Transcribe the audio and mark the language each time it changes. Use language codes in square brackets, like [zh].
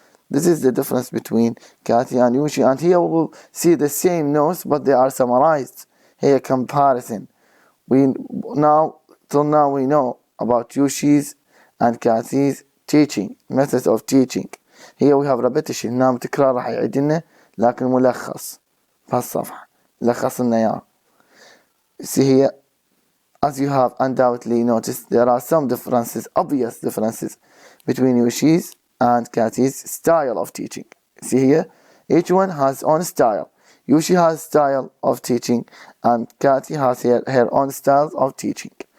[en] This is the difference between Kathy and Yoshi. And here we will see the same notes, but they are summarized. Here, comparison. Till now we know about Yoshi's and Kathy's teaching, methods of teaching. Here we have repetition. [ar] نعم تكرار راح يعيدنا لكن ملخص بهالصفحة لخص لنا إياه. [en] See here, as you have undoubtedly noticed, there are some obvious differences between Yoshi's and Kathy's style of teaching. See here, each one has own style. Yoshi has style of teaching, and Kathy has her own style of teaching.